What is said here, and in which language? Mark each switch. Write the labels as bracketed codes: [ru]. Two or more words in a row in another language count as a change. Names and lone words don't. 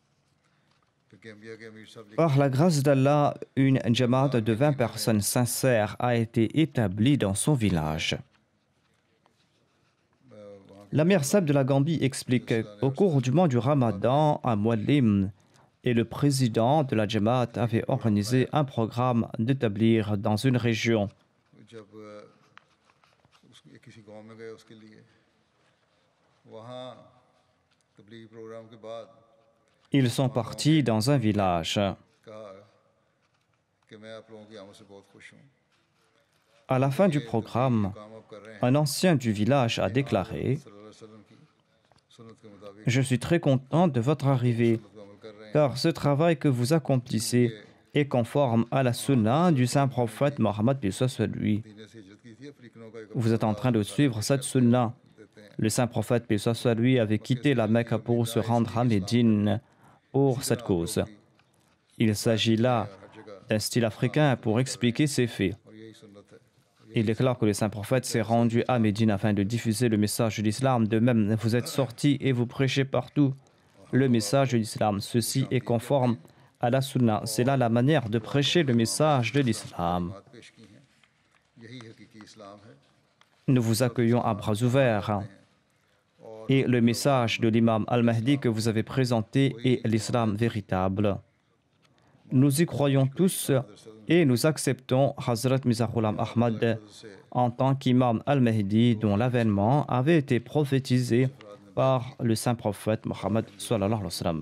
[fr] Par la grâce d'Allah, une Jamaat de 20 personnes sincères a été établie dans son village. La mère Sab de la Gambie explique: au cours du mois du Ramadan, un muallim et le président de la Jamaat avait organisé un programme d'établir dans une région. [ur] جب کسی گاؤں میں گئے اس کے لیے وہاں تبلیغی پروگرام کے بعد [fr] Ils sont partis dans un village. [ur] کہا کہ میں آپ لوگوں کی آمد سے بہت خوش ہوں [fr] À la fin du programme, [ur] کام آپ کر رہے ہیں [fr] un ancien du village a déclaré [ar] صلى الله عليه وسلم [ur] کی سنت کے مطابق [fr] « Je suis très content de votre arrivée, [ur] کو عمل کر رہے ہیں [fr] car ce travail que vous accomplissez est conforme à la sunna du saint prophète Mohammed paix soit lui. [ur] دین سے ہجرت کی تھی افریکنوں کا ایک [fr] Vous êtes en train de suivre cette sunna. Le saint prophète paix soit lui avait quitté la Mecque pour se rendre à Médine pour cette cause. Il s'agit là d'un style africain pour expliquer ces faits. [ur] اور یہی سنت ہے [fr] Il déclare que le saint prophète s'est rendu à Médine afin de diffuser le message de l'islam. De même, vous êtes sortis et vous prêchez partout le message de l'islam. Ceci est conforme à la sunna. C'est là la manière de prêcher le message de l'islam. [ur] بات پیش کی ہیں یہی حقیقی اسلام ہے [fr] Nous vous accueillons à bras ouverts. Et le message de l'imam al-Mahdi que vous avez présenté est l'islam véritable. Nous y croyons tous et nous acceptons Hazrat Mirza Ghulam Ahmad en tant qu'imam al-Mahdi dont l'avènement avait été prophétisé par le saint prophète Mohammed [ar] صلى الله عليه وسلم.